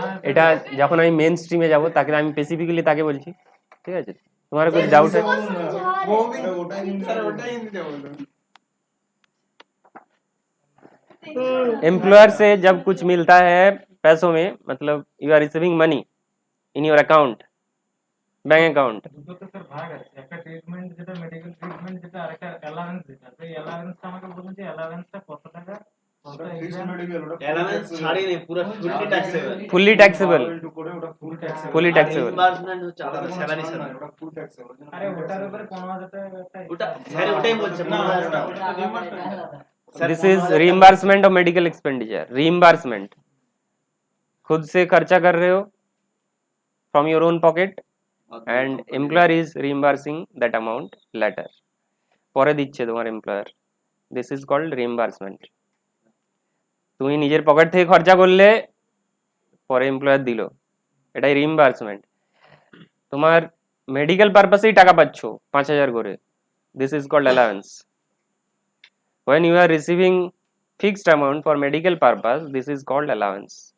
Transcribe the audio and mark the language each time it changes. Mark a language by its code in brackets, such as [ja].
[bn] এটা যখন আমি মেন স্ট্রিমে যাব, তাকে আমি স্পেসিফিক্যালি তাকে বলছি, ঠিক আছে? [hi] तुम्हारा कुछ डाउट है? वो भी सर [bn] ওটাই হিন্দিতে বলুন। [hi] एम्प्लॉयर से जब कुछ मिलता है पैसों में, मतलब [en] You are receiving money in your account, bank account. [bn] দুটো তো স্যার ভাগ আছে, একটা ট্রিটমেন্ট যেটা মেডিকেল ট্রিটমেন্ট যেটা, আর একটা অ্যালাউন্স যেটা। তো এই অ্যালাউন্সটা আমাকে বলুন যে অ্যালাউন্সটা কত টাকা, কত এক্সাম অ্যালাউন্স ছাড়েনি, পুরো fully taxable. [en] Fully taxable, fully taxable. [bn] Reimbursement হচ্ছে আলাদা, স্যালারি স্যালারি। আরে ওটার উপরে 15,000 টাকা একটা ওটা স্যার ওটাই বলছে 15,000 টাকা। [en] This is reimbursement of medical expenditure. Reimbursement, [hi] खुद से खर्चा कर रहे हो [en] from your own pocket, and employer is reimbursing that amount later, [bn] পরে দিচ্ছে তোমার employer. [en] This is called reimbursement. [bn] তুমি নিজের পকেট থেকে খরচা করলে, পরে এমপ্লয়ার দিল, এটাই রিইম্বার্সমেন্ট। তোমার মেডিকেল পারপাসেই টাকা পাচ্ছ 5,000 করে, [en] This is called allowance. when you are receiving fixed amount for medical purpose, this is called allowance।